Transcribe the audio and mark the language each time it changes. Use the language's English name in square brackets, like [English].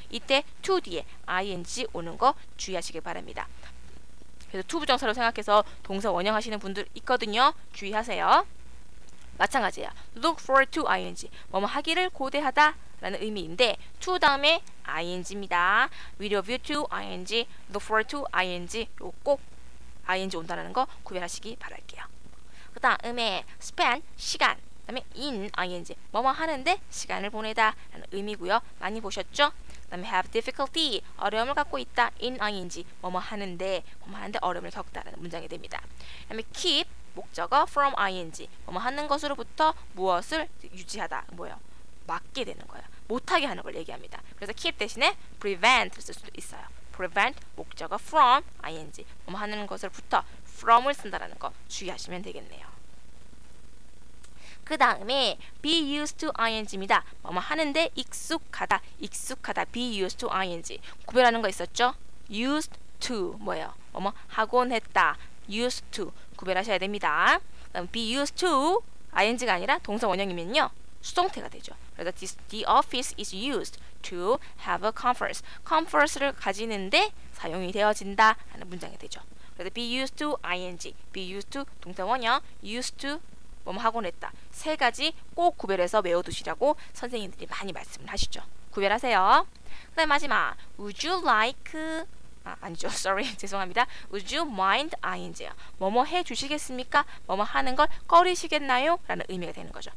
[Korean] 이때 to 뒤에 ing 오는 거 주의하시길 바랍니다. 그래서 to 부정사로 생각해서 동사 원형하시는 분들 있거든요. 주의하세요. 마찬가지예요. look forward to ing 뭐뭐 하기를 고대하다 라는 의미인데 to 다음에 ing입니다. with a view to ing, look forward to ing 요 꼭 ing 온다는 거 구별하시기 바랄게요. 그 다음에 spend 시간 그 다음에 in ing 뭐뭐 하는데 시간을 보내다 라는 의미고요. 많이 보셨죠? 그 다음에 have difficulty 어려움을 갖고 있다 in ing 뭐뭐 하는데 어려움을 겪다 라는 문장이 됩니다. 그 다음에 keep 목적어 from ing 뭐뭐 하는 것으로부터 무엇을 유지하다 뭐예요? 막게 되는 거예요. 못하게 하는 걸 얘기합니다. 그래서 keep 대신에 prevent 쓸 수도 있어요. prevent 목적어 from ing 뭐뭐 하는 것으로부터 from을 쓴다라는 거 주의하시면 되겠네요. 그 다음에 be used to ing입니다. 뭐뭐 하는데 익숙하다 be used to ing 구별하는 거 있었죠? used to 뭐예요? 뭐뭐 하곤 했다 used to 구별하셔야 됩니다. 그다음 be used to ing가 아니라 동사 원형이면요 수동태가 되죠. 그래서 [English] the office is used to have a conference [Korean] conference를 가지는데 사용이 되어진다 하는 문장이 되죠. 그래서 be used to ing, be used to 동사 원형, used to 뭐뭐 하곤 했다. 세 가지 꼭 구별해서 외워두시라고 선생님들이 많이 말씀을 하시죠. 구별하세요. 그 다음 마지막 [English] would you like [Korean] 아니죠. sorry. 죄송합니다. [English] would you mind [Korean] ing요. 뭐뭐 해주시겠습니까? 뭐뭐 하는 걸 꺼리시겠나요? 라는 의미가 되는 거죠.